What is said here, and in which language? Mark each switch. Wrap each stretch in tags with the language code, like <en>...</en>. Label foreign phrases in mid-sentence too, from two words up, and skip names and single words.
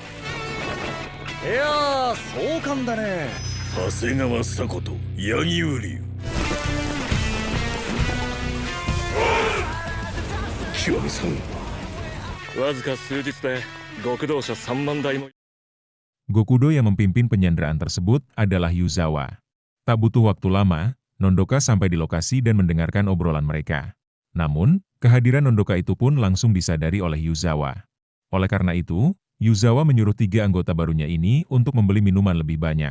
<ja>いやー壮観だね。長谷川佐子と八木瓜生極さん、わずか数日で極道者3万台も。</ja> <id>Gokudo yang memimpin penyanderaan tersebut adalah Yuzawa. Tak butuh waktu lama, Nondoka sampai di lokasi dan mendengarkan obrolan mereka. Namun, kehadiran Nondoka itu pun langsung disadari oleh Yuzawa. Oleh karena itu, Yuzawa menyuruh 3 anggota barunya ini untuk membeli minuman lebih banyak.</id>